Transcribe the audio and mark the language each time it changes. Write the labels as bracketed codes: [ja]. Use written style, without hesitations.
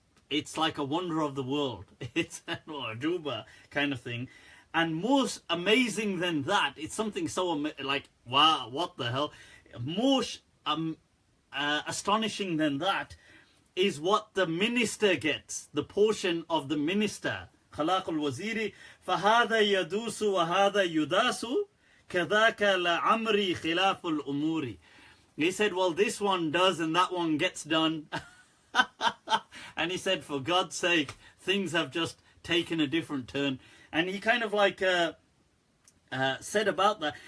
[en] it's like a wonder of the world. It's an ujuba kind of thing. And most amazing than that, it's something so like, wow, what the hell? More astonishing than that is what the minister gets, the portion of the minister. [ar] خلاق الوزير فهذا يدوس وهذا يداس كذاك لعمري خلاف الأمور. [en] He said, well, this one does and that one gets done. And he said, for God's sake, things have just taken a different turn. And he kind of like said about that.